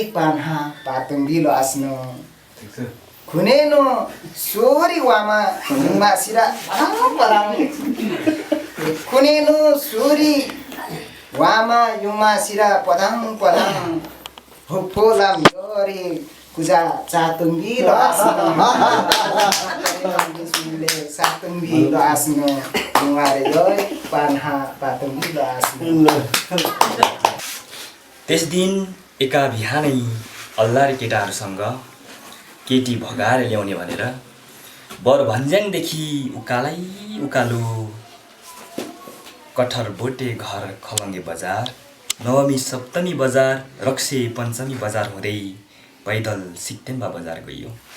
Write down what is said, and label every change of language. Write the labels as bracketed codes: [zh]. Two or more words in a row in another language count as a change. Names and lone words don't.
[li] पान्हा पातुङ्गिलो आस्नु खुनेनो सोरी वामा निमा सिरा पराङ खुनेनो सोरी वामा युमा सिरा पदाङ होफोलाम यरी कुजा चातुङ्गिलो आस्नु सातुङ्गिलो आस्नु निवारे यरी पान्हा पातुङ्गिलो आस्नु [ne] त्यस दिन एका बिहानै अल्लाह र केटाहरूसँग केटी भगाएर ल्याउने भनेर बर भन्ज्याङदेखि उकालो कठर बोटे घर खलङ्गे बजार नवमी सप्तमी बजार रक्से पञ्चमी बजार हुँदै पैदल सिक्टेम्बा बजार गइयो